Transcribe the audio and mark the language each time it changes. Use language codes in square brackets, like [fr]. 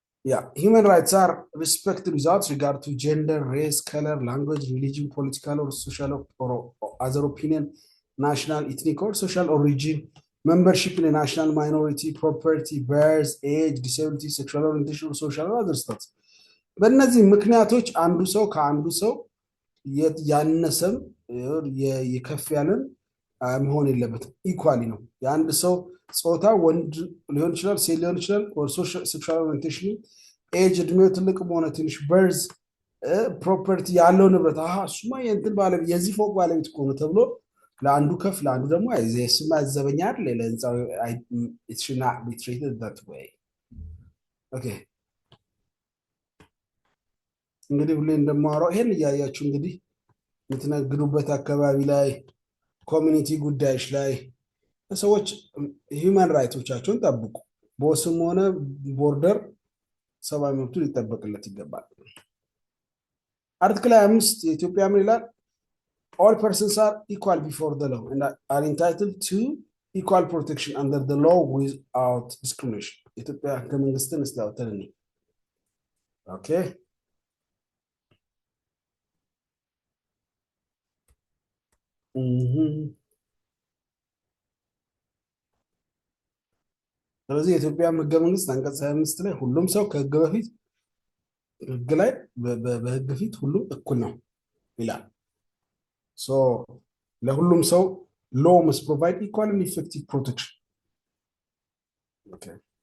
[en] Yeah, human rights are respected without regard to gender, race, color, language, religion, political or social or other opinion, national, ethnic or social origin, membership in a national minority, property, birth, age, disability, sexual orientation, or social or other status. [am] በእነዚህ ምክንያቶች አንዱ ሰው ከአንዱ ሰው ያነሰም የከፍ ያለን መሆን የለበትም። ኢኳሊ ነው። የአንድ ሰው ጾታ ወንድ ሊሆን ይችላል፣ ሴት ሊሆን ይችላል፣ [en] or sexual orientation, [am] ኤጅ እድሜው ትልቅ መሆን ትንሽ፣ በርዝ ፕሮፐርቲ ያለው ንብረት እሱማ የእንትን ባለቤት የዚህ ፎቅ ባለቤት እኮ ነው ተብሎ ለአንዱ ከፍ ለአንዱ ደግሞ ስማ ዘበኛ አይደል ለህንፃው [en] it should not be treated that way. [am] Okay. እንግዲህ ሁሌ እንደማወራው ይሄን እያያችሁ እንግዲህ የምትነግዱበት አካባቢ ላይ ኮሚኒቲ ጉዳዮች ላይ ሰዎች ሂውማን ራይቶቻቸውን ጠብቁ። ቦስም ሆነ ቦርደር ሰብአዊ መብቱ ሊጠበቅለት ይገባል። አርቲክል 5 የኢትዮጵያ ምን ይላል? [en] all persons are equal before the law and are entitled to equal protection under the law without discrimination. [am] ኢትዮጵያ ህገ መንግስትን እስታውተልኝ። ኦኬ ስለዚህ የኢትዮጵያ ህገ መንግስት አንቀጽ 25 ላይ ሁሉም ሰው ከህግ በፊት ህግ ላይ በህግ ፊት ሁሉም እኩል ነው ይላል። ሶ ለሁሉም ሰው [en] law must provide equal and effective protection. [am] Okay.